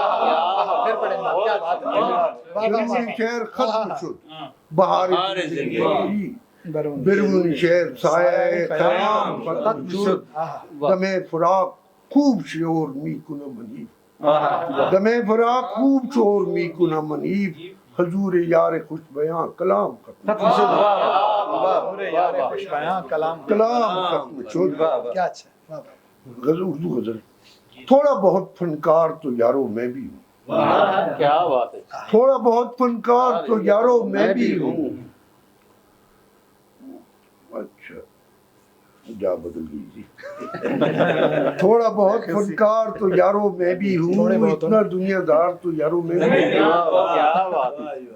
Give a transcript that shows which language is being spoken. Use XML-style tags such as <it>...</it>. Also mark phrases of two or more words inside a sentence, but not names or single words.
<fa>درون شعر ختم شد بہار زندگی، بیرون شعر سایہ خیام ختم شد، دم فراق خوب شعور می کنم منیف، دم فراق خوب شعور می کنم منیف، حضور یار خوش بیان کلام ختم شد، کلام ختم شد،</fa> <ur>غزل اردو غزل تھوڑا بہت فنکار تو یارو میں بھی ہوں، کیا بات ہے، تھوڑا بہت فنکار تو یارو میں بھی ہوں، اچھا جا بدل گئی، تھوڑا بہت فنکار تو یارو میں بھی ہوں، اتنا دنیا دار تو یارو میں بھی ہوں،</ur>